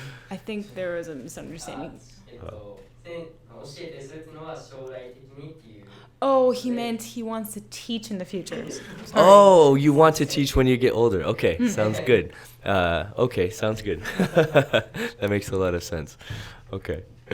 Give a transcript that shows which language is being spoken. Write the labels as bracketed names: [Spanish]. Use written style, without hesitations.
[English] I think there was a misunderstanding. [Japanese] 教えてするっていうのは将来的にっていう [English] Oh, he meant he wants to teach in the future. Sorry. Oh, you want to teach when you get older. Okay, sounds good. Okay, sounds good. That makes a lot of sense. Okay.